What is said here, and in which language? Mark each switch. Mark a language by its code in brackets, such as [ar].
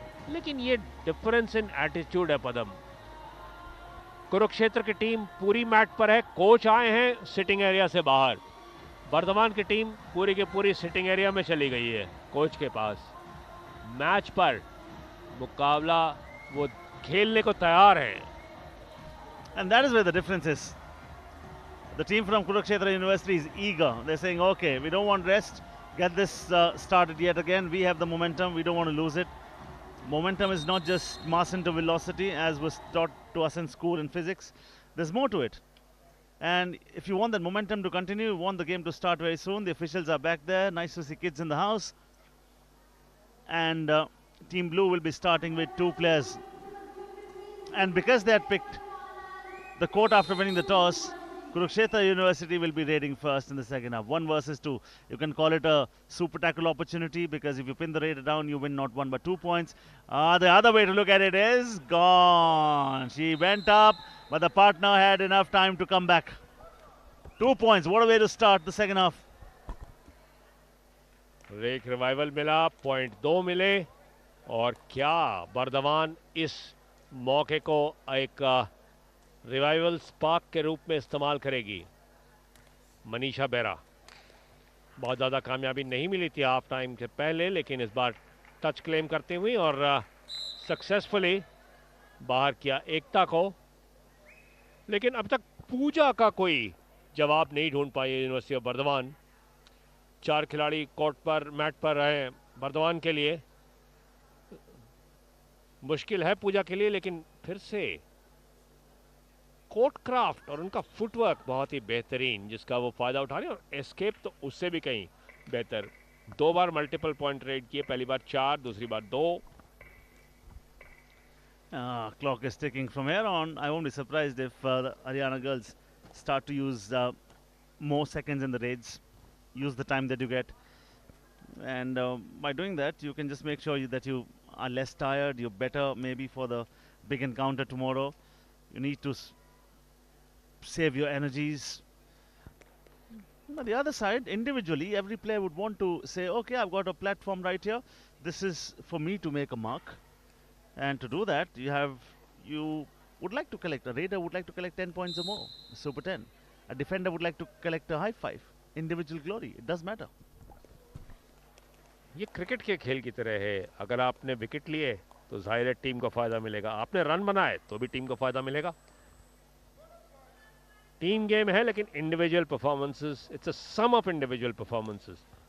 [hi] लेकिन ये difference in attitude है पदम। कुरुक्षेत्र की टीम पूरी मैट पर है, कोच आए हैं सिटिंग एरिया से बाहर। बर्दवान की टीम पूरी की पूरी सिटिंग एरिया में चली गई है कोच के पास। मैच पर मुकाबला वो खेलने को तैयार है। [en] And that is where the difference is. The team from Kurukshetra University is eager. They're saying, okay, we don't want rest. Get this started yet again. We have the momentum. We don't want to lose it. Momentum is not just mass into velocity, as was taught to us in school in physics. There's more to it. And if you want that momentum to continue, you want the game to start very soon. The officials are back there. Nice to see kids in the house. And Team Blue will be starting with 2 players. And because they had picked the court after winning the toss, Kurukshetra University will be raiding first in the second half. 1 versus 2. You can call it a super tackle opportunity, because if you pin the raider down, you win not 1 but 2 points. The other way to look at it is gone. She went up, but the partner had enough time to come back. 2 points. What a way to start the second half. [hi] एक revival मिला, point 2 मिले, और क्या बर्दवान इस मौके को एक revival spark के रूप में इस्तेमाल करेगी। मनीषा बेरा, बहुत ज़्यादा कामयाबी नहीं मिली थी हाफ टाइम के पहले, लेकिन इस बार टच क्लेम करते हुए और सक्सेसफुली बाहर किया एकता को। लेकिन अब तक पूजा का कोई जवाब नहीं ढूंढ पाई यूनिवर्सिटी ऑफ बर्दवान। 4 खिलाड़ी कोर्ट पर मैट पर रहे बर्दवान के लिए। मुश्किल है पूजा के लिए, लेकिन फिर से कोर्ट क्राफ्ट और उनका फुटवर्क बहुत ही बेहतरीन, जिसका वो फायदा उठा रहे हैं। और एस्केप तो उससे भी कहीं बेहतर। 2 बार मल्टीपल पॉइंट रेड किए, पहली बार 4, दूसरी बार 2। [en] Clock is ticking from here on. I won't be surprised if the Haryana girls start to use more seconds in the raids. Use the time that you get, and by doing that, you can just make sure that you are less tired. You're better, maybe for the big encounter tomorrow. You need to save your energies. On the other side, individually, every player would want to say, "Okay, I've got a platform right here. This is for me to make a mark." And to do that, you would like to collect, a raider would like to collect 10 points or more, super 10. A defender would like to collect a high 5. Individual glory, it does matter. [hi] ये cricket के खेल की तरह है। अगर आपने wicket लिए तो जाहिर है टीम को फायदा मिलेगा, आपने रन बनाए तो भी टीम को फायदा मिलेगा। टीम गेम है, लेकिन individual performances, [en] It's a sum of individual performances.